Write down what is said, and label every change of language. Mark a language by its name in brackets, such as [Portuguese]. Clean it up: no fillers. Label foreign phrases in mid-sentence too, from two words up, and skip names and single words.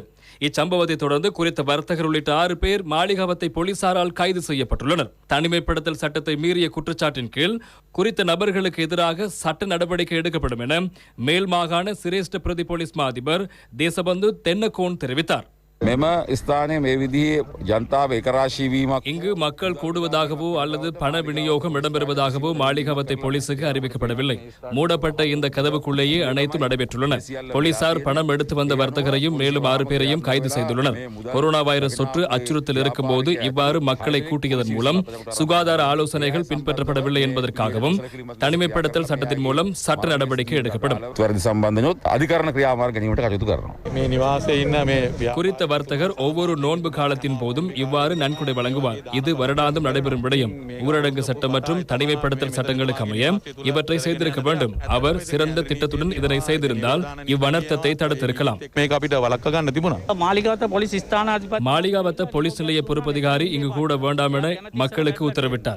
[Tamil] இச்சம்பவத்தை தொடர்ந்து குறித்த வர்த்தகர் உள்ளிட்ட 6 பேர் மாளிகாவத்தை போலீசாரால் கைது செய்யப்பட்டுள்ளனர். தனிமைப்படுத்தல் சட்டத்தை மீறிய குற்றச்சாட்டின் கீழ் குறித்த நபர்களுக்கு எதிராக சட்ட நடவடிக்கை எடுக்கப்படும் என மேல் மாகாண சிரேஷ்ட பிரதி போலீஸ் மா அதிபர் தேசபந்து தென்னகோன் தெரிவித்தார். [Sinhala] මෙම ස්ථානය මේ විදිහේ ජනතාව එකරාශී වීමක් [Tamil] இங்கு மக்கள் கூடுவதாகவோ அல்லது பண விநியோகம் இடம்பெறுவதாகவோ மாளிகாவத்தை போலீசுக்கு அறிவிக்கப்படவில்லை. மூடப்பட்ட இந்த கதவுக்குள்ளேயே அனைத்தும் நடைபெற்றுள்ளன. போலீசார் பணம் எடுத்து வந்த வர்த்தகரையும் மேலும் 6 பேரையும் கைது செய்துள்ளனர். கொரோனா வைரஸ் தொற்று அச்சுறுத்தல் இருக்கும் போது இவ்வாறு மக்களை கூட்டியதன் மூலம் சுகாதார ஆலோசனைகள் பின்பற்றப்படவில்லை என்பதற்காகவும் தனிமைப்படுத்தல் சட்டத்தின் மூலம் சட்ட நடவடிக்கை எடுக்கப்படும். [Sinhala] වැරදි සම්බන්ධනොත් අධිකරණ ක්‍රියාමාර්ග ගැනීමට කටයුතු කරනවා. [Tamil] குறித்த வர்த்தகர் ஒவ்வொரு நோன்பு காலத்தின் போதும் இவ்வாறு நன்கொடை வழங்குவார். இது வருடாந்தம் நடைபெறும் விடயம். ஊரடங்கு சட்டம் மற்றும் தனிமைப்படுத்தல் சட்டங்களுக்கு அமைய இவற்றை செய்திருக்க வேண்டும். அவர் சிறந்த திட்டத்துடன் இதனை செய்திருந்தால் இவ்வனர்த்தத்தை தடுத்திருக்கலாம். மாளிகாவத்த போலீஸ் நிலைய பொறுப்பதிகாரி இங்கு கூட வேண்டாம் என மக்களுக்கு உத்தரவிட்டார்.